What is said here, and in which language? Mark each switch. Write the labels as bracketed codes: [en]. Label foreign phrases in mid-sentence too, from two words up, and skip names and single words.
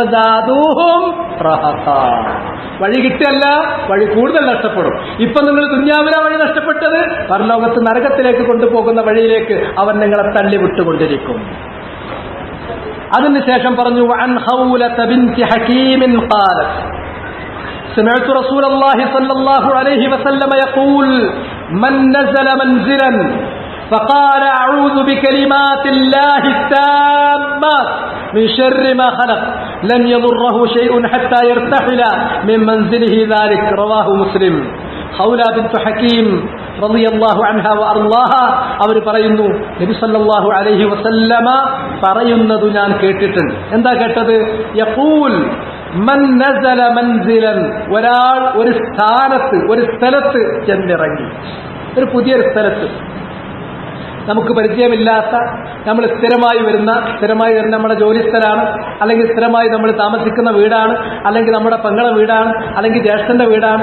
[ml] വഴി കിട്ടിയല്ല, വഴി കൂടുതൽ നഷ്ടപ്പെടും. ഇപ്പൊ നിങ്ങൾ ദുന്യാവിലെ വഴി നഷ്ടപ്പെട്ടത് പരലോകത്ത് നരകത്തിലേക്ക് കൊണ്ടുപോകുന്ന വഴിയിലേക്ക് അവൻ നിങ്ങളെ തള്ളി വിട്ടുകൊണ്ടിരിക്കും. അതിനുശേഷം പറഞ്ഞു [ar] عن خولة بنت حكيم قالت سمعت رسول الله صلى الله عليه وسلم يقول من نزل منزلا فقال أعوذ بكلمات الله التامات من شر ما خلق لن يضره شيء حتى يرتحل من منزله ذلك رواه مسلم. [ml] ഖൗല ബിൻതു ഹകീം [ar] رضي الله عنها وأرضاها [ml] അവർ പറയുന്നു, നബി [ar] صلى الله عليه وسلم [ml] പറയുന്നത് ഞാൻ കേട്ടിട്ടുണ്ട്. എന്താ കേട്ടത്? [ar] يقول من نزل منزلا, [ml] ഒരാൾ ഒരു സ്ഥാനത്ത്, ഒരു സ്ഥലത്ത് ചെന്നിറങ്ങി, ഒരു പുതിയൊരു സ്ഥലത്ത്, നമുക്ക് പരിചയമില്ലാത്ത, നമ്മൾ സ്ഥിരമായി വരുന്ന നമ്മുടെ ജോലി സ്ഥലമാണ്, അല്ലെങ്കിൽ സ്ഥിരമായി നമ്മൾ താമസിക്കുന്ന വീടാണ്, അല്ലെങ്കിൽ നമ്മുടെ പെങ്ങളെ വീടാണ്, അല്ലെങ്കിൽ ജ്യേഷ്ഠന്റെ വീടാണ്.